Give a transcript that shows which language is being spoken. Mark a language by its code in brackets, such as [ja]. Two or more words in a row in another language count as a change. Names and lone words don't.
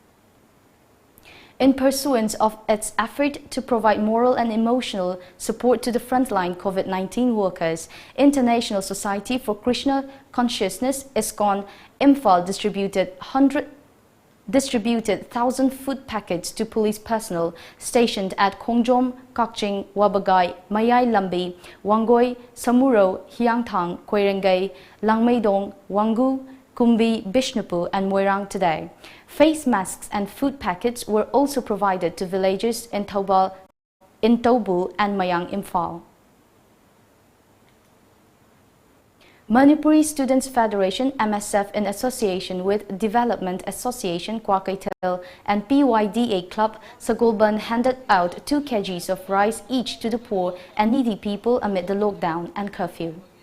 [en] In pursuance of its effort to provide moral and emotional support to the frontline COVID-19 workers, International Society for Krishna Consciousness, ISKCON, Imphal distributed 1,000 food packets to police personnel stationed at Khongjom, Kakching, Wabagai, Mayai Lambi, Wangoi, Samuro, Hyangthang, Koirengay, Langmeidong, Wangu, Kumbi, Bishnupur and Moirang today. Face masks and food packets were also provided to villagers in Tobu and Mayang Imphal. Manipuri Students Federation MSF in association with Development Association Kwakaitel and PYDA Club Sagolban handed out 2 kgs of rice each to the poor and needy people amid the lockdown and curfew.